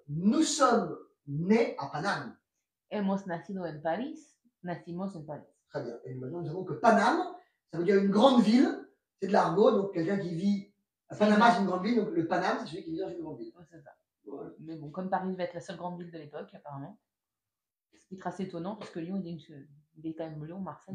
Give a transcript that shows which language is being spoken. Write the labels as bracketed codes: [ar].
[fr] Nous sommes nés à Paname. [es] Hemos nacido en París, nacimos en París. [fr] Très bien. Et maintenant, nous savons que Paname, ça veut dire une grande ville. C'est de l'argot, donc quelqu'un qui vit à Panama, c'est une grande ville, donc le Paname, c'est celui qui vit dans une grande ville. Ouais, c'est ça. Voilà. Mais bon, comme Paris va être la seule grande ville de l'époque, apparemment. Ce qui est assez étonnant, parce que Lyon, il est quand même Lyon, Marseille.